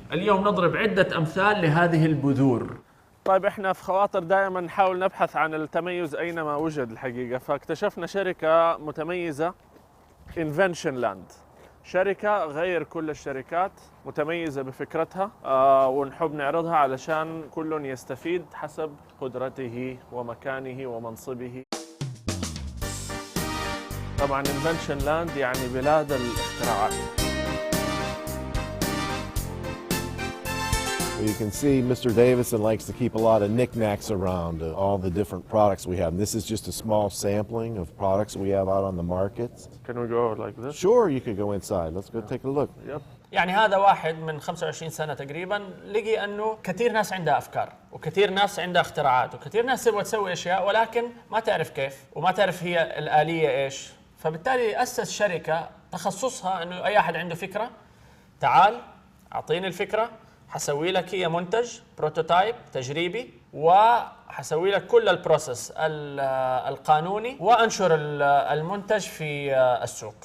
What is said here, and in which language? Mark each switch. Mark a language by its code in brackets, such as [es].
[ar] اليوم نضرب عدة أمثال لهذه البذور. طيب احنا في خواطر دائما نحاول نبحث عن التميز أينما وجد الحقيقة، فاكتشفنا شركة متميزة، Invention Land، شركة غير كل الشركات، متميزة بفكرتها، ونحب نعرضها علشان كل يستفيد حسب قدرته ومكانه ومنصبه. طبعا Invention Land يعني بلاد الاختراعات. [en] You can see Mr. Davison likes to keep a lot of knickknacks around all the different products we have. And this is just a small sampling of products we have out on the market. Can we go like this? Sure, you could go inside. Let's go take a look. Yep. [ar] يعني هذا واحد من 25 سنة تقريبا لقي أنه كثير ناس عندها أفكار، وكثير ناس عندها اختراعات، وكثير ناس تبغى تسوي أشياء ولكن ما تعرف كيف وما تعرف هي الآلية إيش. فبالتالي أسس شركة تخصصها أنه أي أحد عنده فكرة تعال أعطيني الفكرة، حسوي لك هي منتج بروتوتايب تجريبي، وحسوي لك كل البروسيس القانوني، وانشر المنتج في السوق.